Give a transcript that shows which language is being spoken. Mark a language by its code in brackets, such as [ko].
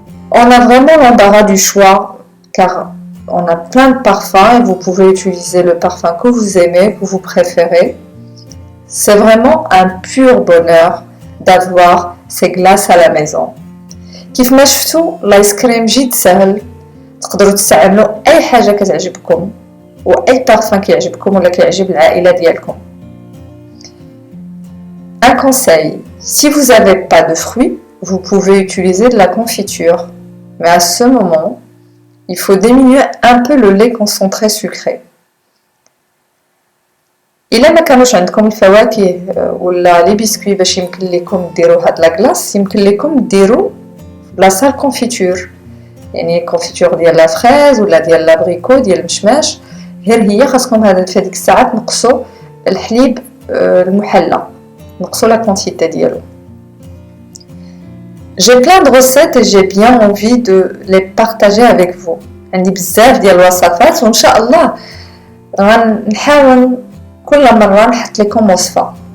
[fr] On a vraiment l'embarras du choix, car on a plein de parfums et vous pouvez utiliser le parfum que vous aimez, que vous préférez. C'est vraiment un pur bonheur d'avoir ces glaces à la maison. [ar] كيف ما شفتوا الايس كريم جد سهل تقدروا تستعملوا اي حاجه كتعجبكم واي parfum كيعجبكم ولا كيعجب العائله ديالكم. [fr] Un conseil, si vous n'avez pas de fruits, vous pouvez utiliser de la confiture. Mais à ce moment, il faut diminuer un peu le lait concentré sucré. [ar] إلا ما كانوش عندكم الفواكه ولا لي بسكوي باش يمكن لكم ديروا هاد لاكلاص، يمكن لكم ديروا بلاصه الكونفيتور، يعني كونفيتور ديال لا فريز ولا ديال لابريكو ديال المشماش. غير هي خاصكم في هذيك الساعات نقصوا الحليب المحلى، نقصوا لا كونتيتي ديالو. [fr] J'ai plein de recettes et j'ai bien envie de les partager avec vous. [ar] عندي بزاف ديال الوصفات وان شاء الله غنحاول كل مرة نحط لكم وصفة.